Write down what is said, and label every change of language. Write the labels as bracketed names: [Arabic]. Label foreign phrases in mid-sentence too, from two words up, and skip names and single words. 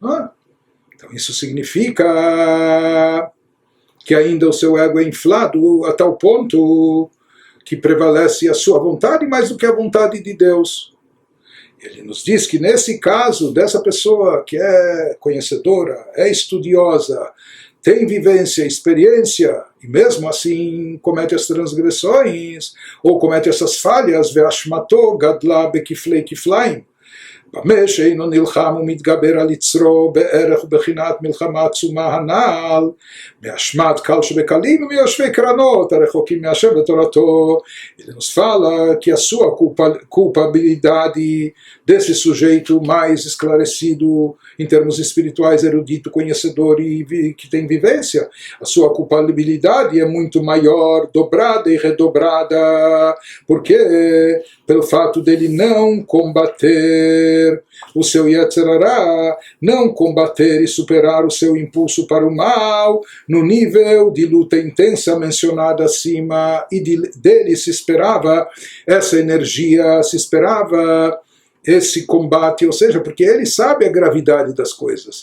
[Portuguese] Então isso significa que ainda o seu ego é inflado a tal ponto que prevalece a sua vontade mais do que a vontade de Deus. Ele nos diz que nesse caso dessa pessoa que é conhecedora, é estudiosa, tem vivência, experiência, e mesmo assim comete as transgressões, ou comete essas falhas, [Hebrew] ואשמתו גדלה בכפלי כפליים, במה שאינו נלחם ומתגבר על יצרו בערך ובחינת מלחמה עצומה הנ"ל, מאשמת קל שבקלים ומיושבי קרנות הרחוקים מהשם ותורתו. [Portuguese] Ele nos fala que a sua culpabilidade desse sujeito mais esclarecido em termos espirituais, erudito, conhecedor e que tem vivência, a sua culpabilidade é muito maior, dobrada e redobrada, porque pelo fato dele não combater o seu [Hebrew] יצר הרע, [Portuguese] não combater e superar o seu impulso para o mal, no nível de luta intensa mencionada acima, e dele se esperava essa energia, se esperava esse combate, ou seja, porque ele sabe a gravidade das coisas.